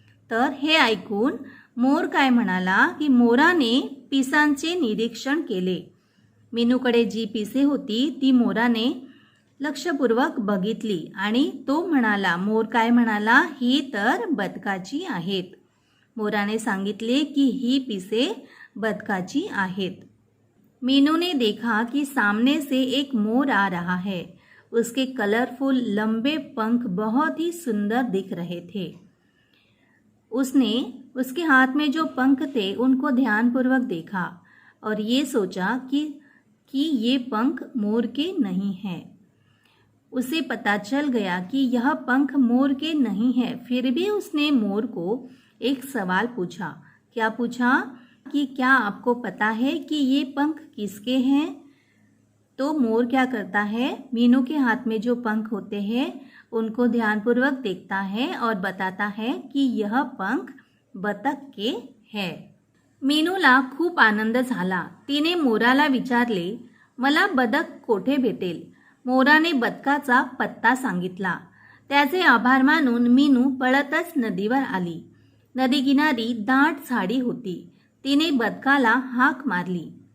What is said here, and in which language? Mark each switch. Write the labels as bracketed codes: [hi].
[mr] तर हे ऐकून मोर काय म्हणाला की मोराने पिसांचे निरीक्षण केले. मीनूकडे जी पिसे होती ती मोराने लक्षपूर्वक बघितली आणि तो म्हणाला, मोर काय म्हणाला? ही तर बदकाची आहेत. मोराने सांगितले की ही पिसे बदकाची आहेत. [hi] मीनू ने देखा कि सामने से एक मोर आ रहा है. उसके कलरफुल लंबे पंख बहुत ही सुंदर दिख रहे थे. उसने उसके हाथ में जो पंख थे उनको ध्यानपूर्वक देखा और ये सोचा कि ये पंख मोर के नहीं हैं. उसे पता चल गया कि यह पंख मोर के नहीं है. फिर भी उसने मोर को एक सवाल पूछा. क्या पूछा? कि क्या आपको पता है कि ये पंख किसके हैं? तो मोर क्या करता है? मीनू के हाथ में जो पंख होते हैं उनको ध्यानपूर्वक देखता है और बताता है कि यह पंख बतक के है. [mr] मीनूला खूप आनंद झाला. तिने मोराला विचारले, मला बदक कोठे भेटेल? मोराने बदकाचा पत्ता सांगितला. त्याचे आभार मानून मीनू पळतच नदीवर आली. नदीकिनारी दाट झाडी होती. तिने बदकाला हाक मारली.